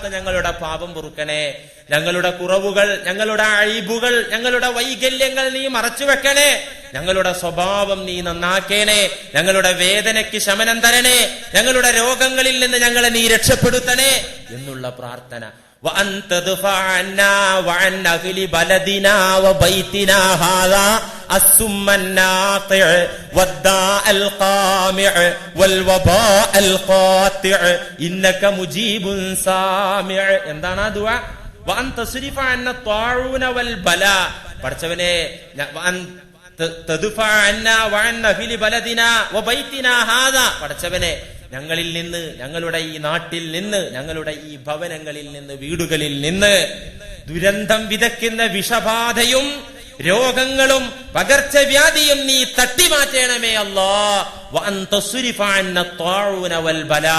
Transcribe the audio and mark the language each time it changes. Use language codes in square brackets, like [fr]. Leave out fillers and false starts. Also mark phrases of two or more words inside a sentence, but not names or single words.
[ml] ഞങ്ങളുടെ പാപം പൊറുക്കണേ, ഞങ്ങളുടെ കുറവുകൾ, ഞങ്ങളുടെ അയ്ബുകൾ, ഞങ്ങളുടെ വൈകല്യങ്ങൾ നീ മറച്ചു വെക്കണേ, ഞങ്ങളുടെ സ്വഭാവം നീ നന്നാക്കേണേ, ഞങ്ങളുടെ വേദനയ്ക്ക് ശമനം തരണേ, ഞങ്ങളുടെ രോഗങ്ങളിൽ നിന്ന് ഞങ്ങളെ നീ രക്ഷപ്പെടുത്തണേ എന്നുള്ള പ്രാർത്ഥന. [ar] وأن تدفع عنا وعن أهل بلدنا وبيتنا هذا السم الناطع والداء القامع والوباء القاطع إنك مجيب سامع. [ml] എന്താണ് ആ ദുആ? [ar] وأن تصرف عنا الطاعون والبلاء. പടച്ചവനെ, تدفع عنا وعن أهل بلدنا وبيتنا هذا. [ml] പടച്ചവനെ, ഞങ്ങളിൽ നിന്ന്, ഞങ്ങളുടെ ഈ നാട്ടിൽ നിന്ന്, ഞങ്ങളുടെ ഈ ഭവനങ്ങളിൽ നിന്ന്, വീടുകളിൽ നിന്ന് ദുരന്തം വിതയ്ക്കുന്ന വിഷബാധയും രോഗങ്ങളും പകർച്ചവ്യാധിയും നീ തട്ടിമാറ്റണമേ അല്ലാഹ്. [ar] وأن تصرف عنا الطاعون والبلاء.